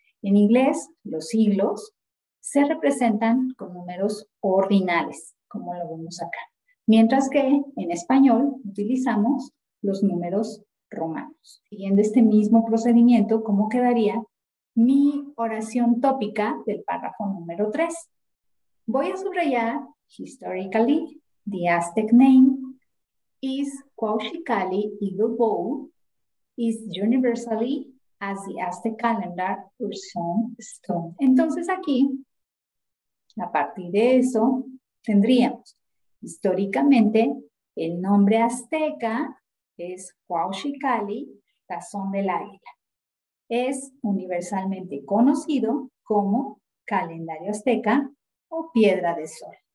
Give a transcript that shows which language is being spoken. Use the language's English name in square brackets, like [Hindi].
[Spanish] En inglés, los siglos se representan con números ordinales, como lo vemos acá. Mientras que en español utilizamos los números romanos. Siguiendo este mismo procedimiento, ¿cómo quedaría mi oración tópica del párrafo número 3? Voy a subrayar: [English] historically, the Aztec name is Cuauhxicalli Eagle Bowl, is universally as the Aztec calendar or stone. [Spanish] Entonces aquí, a partir de eso, tendríamos históricamente el nombre azteca es Cuauhxicalli, tazón del águila. Es universalmente conocido como calendario azteca o piedra de sol.